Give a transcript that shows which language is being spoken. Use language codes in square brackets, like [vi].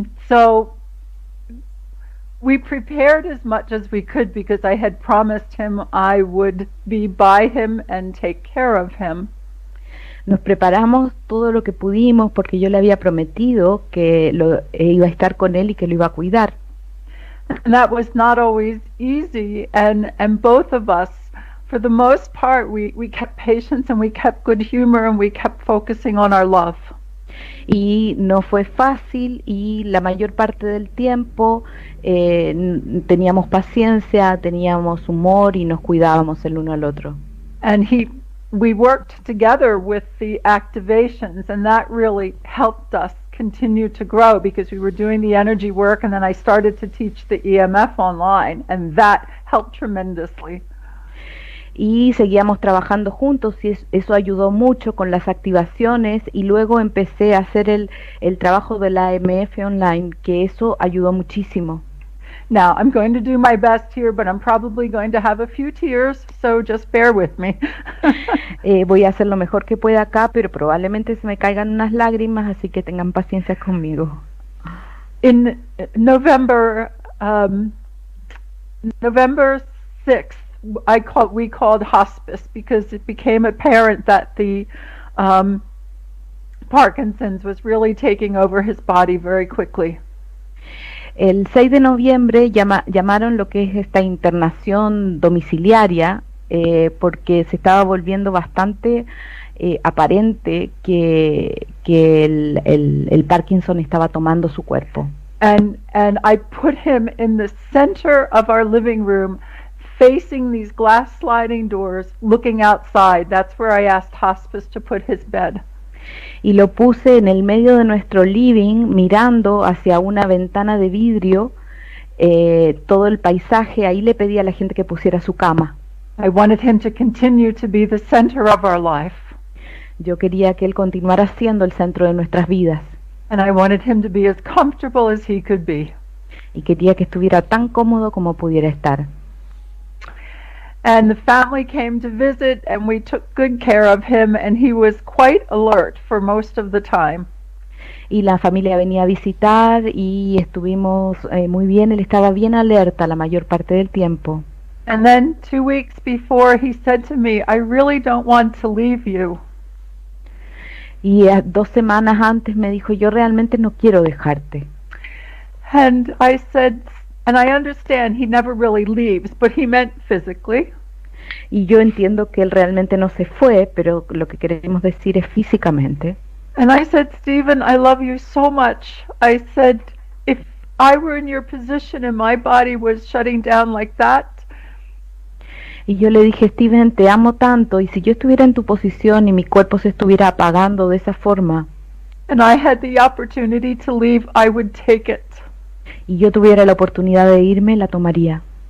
[en] So we prepared as much as we could because I had promised him I would be by him and take care of him. [es] Nos preparamos todo lo que pudimos porque yo le había prometido que iba a estar con él y que lo iba a cuidar. [en] And that was not always easy, and both of us, for the most part, we kept patience and we kept good humor and we kept focusing on our love. [es] Y no fue fácil y la mayor parte del tiempo teníamos paciencia, teníamos humor y nos cuidábamos el uno al otro. [en] And we worked together with the activations, and that really helped us continue to grow because we were doing the energy work, and then I started to teach the EMF online, and that helped tremendously. [es] Y seguíamos trabajando juntos y eso ayudó mucho con las activaciones, y luego empecé a hacer el trabajo de la EMF online, que eso ayudó muchísimo. [en] Now, I'm going to do my best here, but I'm probably going to have a few tears, so just bear with me. [es] Voy a hacer lo mejor que pueda acá, pero probablemente se me caigan unas lágrimas, así que tengan paciencia conmigo. [en] In November 6th, we called hospice because it became apparent that the Parkinson's was really taking over his body very quickly. [es] El 6 de noviembre llamaron lo que es esta internación domiciliaria porque se estaba volviendo bastante aparente que el Parkinson estaba tomando su cuerpo. [en] And I put him in the center of our living room, facing these glass sliding doors, looking outside. That's where I asked hospice to put his bed. [es] Y lo puse en el medio de nuestro living, mirando hacia una ventana de vidrio, todo el paisaje. Ahí le pedí a la gente que pusiera su cama. [en] I wanted him to continue to be the center of our life. [es] Yo quería que él continuara siendo el centro de nuestras vidas. [en] And I wanted him to be as comfortable as he could be. [es] Y quería que estuviera tan cómodo como pudiera estar. [en] And the family came to visit, and we took good care of him, and he was quite alert for most of the time. [es] Y la familia venía a visitar y estuvimos muy bien. Él estaba bien alerta la mayor parte del tiempo. [en] And then 2 weeks before, he said to me, I really don't want to leave you. [es] Y 2 semanas antes me dijo, yo realmente no quiero dejarte. [en] And I said, and I understand he never really leaves, but he meant physically. [es] Y yo entiendo que él realmente no se fue, pero lo que queremos decir es físicamente. [en] And I said, Stephen, I love you so much. I said, if I were in your position and my body was shutting down like that. [es] Y yo le dije, Steven, te amo tanto, y si yo estuviera en tu posición y mi cuerpo se estuviera apagando de esa forma, [en] and I had the opportunity to leave, I would take it. [es] Y yo tuviera la oportunidad de irme, la tomaría.